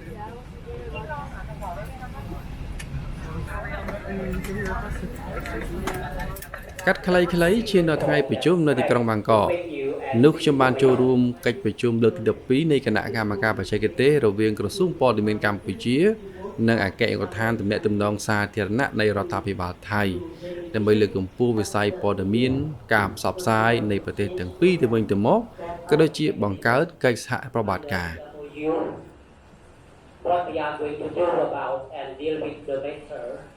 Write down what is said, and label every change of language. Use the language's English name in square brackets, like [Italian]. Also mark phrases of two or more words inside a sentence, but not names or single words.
[Khmer] កាត់ខ្លីៗឈានដល់ថ្ងៃប្រជុំនៅទីក្រុងបាងកកនោះខ្ញុំបានចូលរួមកិច្ចប្រជុំលើកទី12នៃគណៈកម្មការបច្ចេកទេសរវាងក្រសួងព័ត៌មានកម្ពុជានិងអគ្គនាយកដ្ឋានទំនាក់ទំនងសាធារណៈនៃរដ្ឋាភិបាលថៃដើម្បីលើកកម្ពស់វិស័យព័ត៌មានការផ្សព្វផ្សាយនៃប្រទេសទាំងពីរទៅវិញទៅមកក៏ដូចជាបង្កើតកិច្ចសហប្រតិបត្តិការ [English] What we are going to do about and deal with the matter